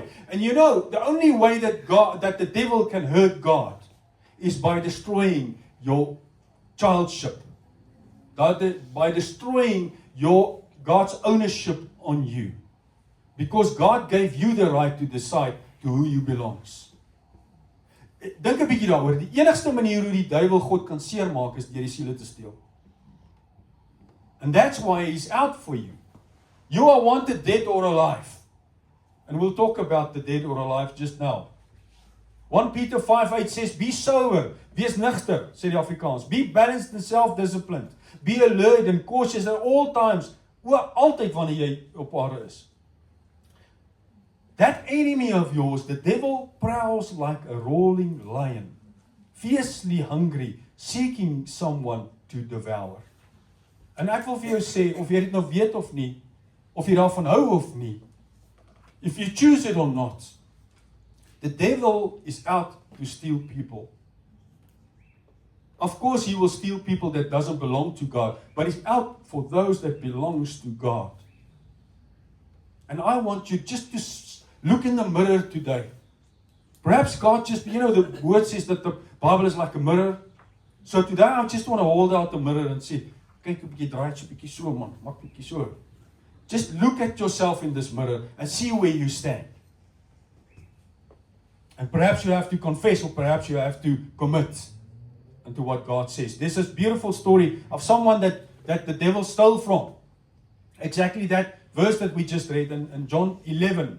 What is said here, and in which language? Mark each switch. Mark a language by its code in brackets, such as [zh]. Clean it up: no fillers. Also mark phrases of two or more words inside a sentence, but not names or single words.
[en] And you know, the only way that the devil can hurt God is by destroying your childship. By destroying God's ownership on you. Because God gave you the right to decide to who you belongs. [af] Dink 'n bietjie daaroor. Die enigste manier hoe die duiwel God kan seermaak is deur die siele te steel. [en] And that's why he's out for you. You are wanted dead or alive. And we'll talk about the dead or alive just now. 1 Peter 5:8 says, be sober, [af] wees nugter, sê die Afrikaans. [en] Be balanced and self-disciplined. Be alert and cautious at all times. [af] Altyd wanneer jy op aarde is. [en] That enemy of yours, the devil, prowls like a roaring lion, fiercely hungry, seeking someone to devour. [af] En ek wil vir jou sê, of jy dit nou weet of nie, of jy daarvan hou of nie, [en] if you choose it or not, the devil is out to steal people. Of course, he will steal people that doesn't belong to God, but he's out for those that belongs to God. And I want you just to look in the mirror today. Perhaps God just, the word says that the Bible is like a mirror. So today I just want to hold out the mirror and say, [af] kyk 'n bietjie draai, 'n bietjie so man, maak 'n bietjie so. [en] Just look at yourself in this mirror and see where you stand. And perhaps you have to confess, or perhaps you have to commit into what God says. There's this beautiful story of someone that the devil stole from. Exactly that verse that we just read in John 11.